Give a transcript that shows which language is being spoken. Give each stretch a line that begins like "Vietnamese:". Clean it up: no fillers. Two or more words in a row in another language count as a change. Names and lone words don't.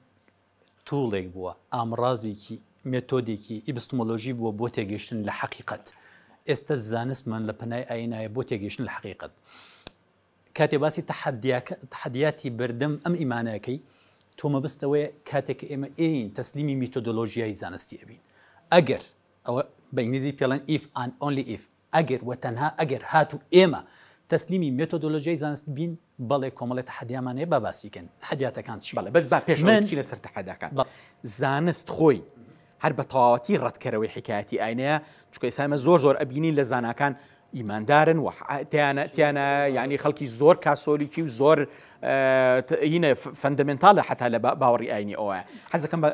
Central Kurdish: توڵێک بووە ئامڕازێکی مێتۆدێکی ئیپستمۆلۆژی بووە بۆ تێگەیشتن لە حەقیقەت ئێستا زانستمان لە پەنای ئاینایە بۆ تێگەیشتن لە حەقیقەت کاتێ باسی تەحەدیاتی بەردەم ئەم ئیمانەکەی تۆ مەبەستەوەی کاتێک ئێمە ئین تەسلیمی میتۆدۆلۆژیای زانستی ئەبین ئەگەر ئەوە بە ئینگلیزی پێڵەن
English: if and only if
Central Kurdish: ئەگەر و تەنها ئەگەر هاتو ئێمە تەسلیمی مێتۆدۆلۆژیای زانست بین بەڵێ کۆمەڵێت تەحەدیامانەیە با باسیکەن تەحەدیاتەکان چی بەڵێ بەس با پێش چینە سەر تەحەداکان زانست خۆی هەر بە تەواوەتی ڕەتکەرەوەی حکایەتی ئاینەیە چونکە ئێستا زۆر ئەبینین لە زاناکان ئیماندارن و تیانە یعنی خەڵکی زۆر کاسۆلیکی و زۆر هینە فەندەمنتالە حتا لە باوەڕی ئاینی ئەوە حەزەکەم بە